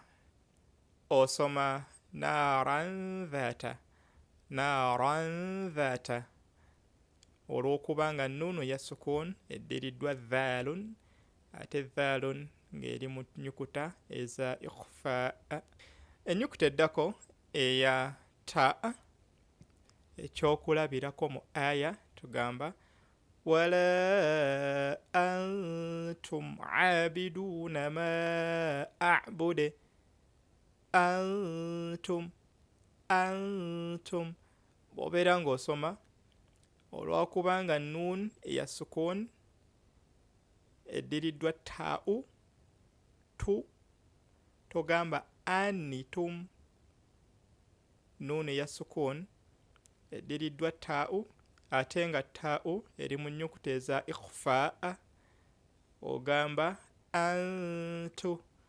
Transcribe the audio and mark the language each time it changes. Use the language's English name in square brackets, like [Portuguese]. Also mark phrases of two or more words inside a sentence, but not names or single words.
[Ganda] Osoma naran dhata olw'okuba nga nnuunu ya sukun eddiriddwa dhalun ate dhalun ng'eri mu nnyukuta eza ikhfaa. Ennyukuta eddako eya ta ekyokulabirako mu aya tugamba [Arabic] ولا أنتم عابدون ما أعبد. [Ganda] Antum bw'obeera ng'osoma olw'okuba nga nun eya sukun eddiriddwa ta'u togamba annitum. Nun eya sukun eddiriddwa ta'u ate nga ta'u eri mu nnyukuta eza ikhfaa ogamba antu.